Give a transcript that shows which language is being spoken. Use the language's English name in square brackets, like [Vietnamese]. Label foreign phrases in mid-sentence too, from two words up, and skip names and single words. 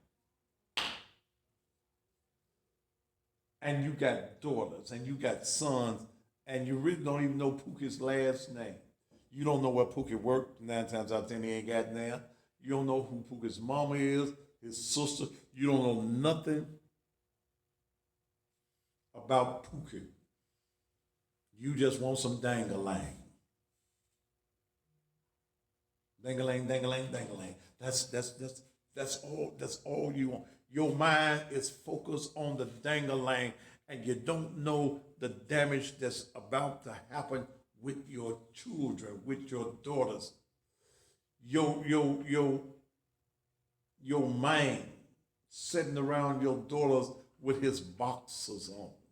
[English] And you got daughters, and you got sons, and you really don't even know Pookie's last name. You don't know where Pookie worked. 9 times out of 10, he ain't got there. You don't know who Pookie's mama is, his sister. You don't know nothing about Pookie. You just want some dang-a-lang. Dang-a-lang, dang-a-lang, dang-a-lang. That's all you want. Your mind is focused on the dang-a-lang, and you don't know the damage that's about to happen with your children, with your daughters. Your man sitting around your daughters with his boxers on.